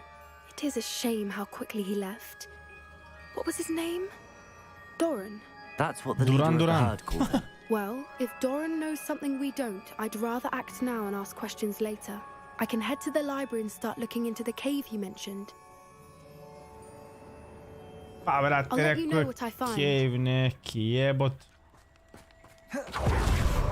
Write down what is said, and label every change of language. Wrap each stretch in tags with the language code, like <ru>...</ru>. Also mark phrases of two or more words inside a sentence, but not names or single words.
<en>It is a shame how quickly he left. What was his name? Doran? That's what the leader of the herd called him. Well, if Doran knows something we don't, I'd rather act now and ask questions later. I can head to the library and start looking into the cave you mentioned.</en> <sl>Pa, brate,</sl> <en>I'll let you know what I find.</en> <sl>Cave neki, jebot.</sl>